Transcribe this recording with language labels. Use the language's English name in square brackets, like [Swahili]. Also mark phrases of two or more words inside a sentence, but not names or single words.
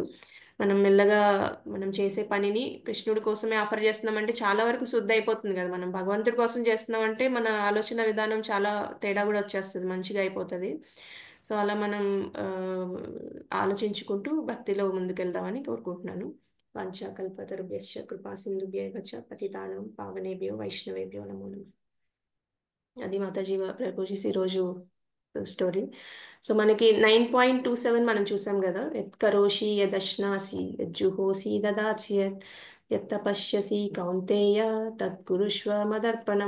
[Telugu] మనం మెల్లగా మనం చేసే పనిని కృష్ణుడి కోసమే ఆఫర్ చేస్తున్నామంటే చాలా వరకు శుద్ధ అయిపోతుంది కదా. మనం భగవంతుడి కోసం చేస్తున్నామంటే మన ఆలోచన విధానం చాలా తేడా కూడా వచ్చేస్తుంది, మంచిగా అయిపోతుంది. సో అలా మనం ఆ, ఆలోచించుకుంటూ భక్తిలో ముందుకెళ్దామని కోరుకుంటున్నాను. [Sanskrit] వాంఛాకల్పతరుభ్యశ్చ కృపా సింధుభ్యైవ చ పతితానాం పావనేభ్యో వైష్ణవేభ్యో నమో నమః. [Telugu] అది మాతాజీ ప్రభుజీస్ ఈరోజు స్టోరీ. సో మనకి 9.27 మనం చూసాం కదా, [Sanskrit] యత్ కరోషి యదశ్నాసి యజ్జుహోసి దదాసి యత్ తపశ్యసి కౌంతేయ తత్కురుష్వ మదర్పణం.